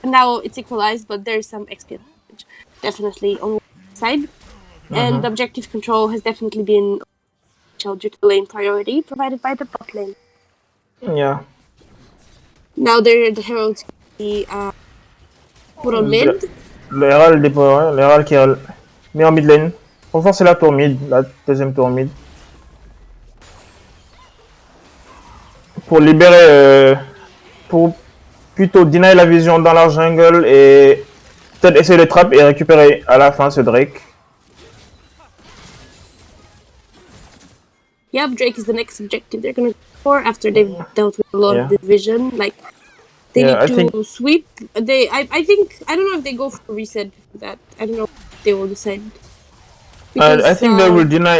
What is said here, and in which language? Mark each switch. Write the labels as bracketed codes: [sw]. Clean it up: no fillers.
[en] Now it's equalized, but there's some XP advantage definitely on one side. And objective control has definitely been due to the lane priority provided by the bot lane. Yeah. Now the Herald's be put on mid. [fr] Le Herald déploie, le Herald qui est mis en mid lane. Renforcer la tour mid, la deuxième tour mid. Pour libérer, pour plutôt deny la vision dans leur jungle et peut-être essayer de trap et récupérer à la fin ce Drake. [en] Yeah, Drake is the next objective they're gonna go for after they've dealt with a lot of division. Like they need to sweep. I think I don't know if they go for reset for that. I don't know if they will decide. Because, I think they will deny.